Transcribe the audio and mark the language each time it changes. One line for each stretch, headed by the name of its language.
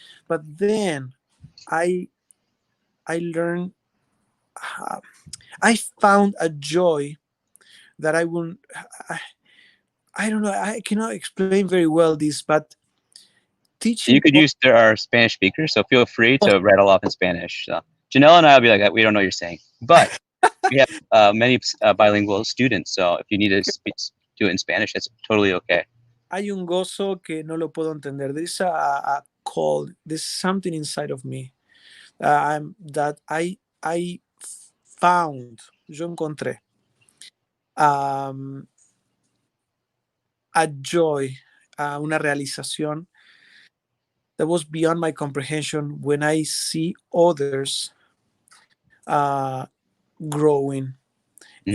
English: But then I I learned, uh, I found a joy that I will, I, I don't know, I cannot explain very well this, but You teaching. could use there are Spanish speakers, so feel free to rattle off in Spanish. So Janelle and I will be like, we don't know what you're saying, but we have many bilingual students. So if you need to do it in Spanish, that's totally okay.
Spanish: Hay un gozo que no lo puedo entender.
English: There's a call. There's something inside of me that I found.
Spanish: Yo encontré
English: um, a joy,
Spanish: una realización
English: that was beyond my comprehension when I see others uh, growing, and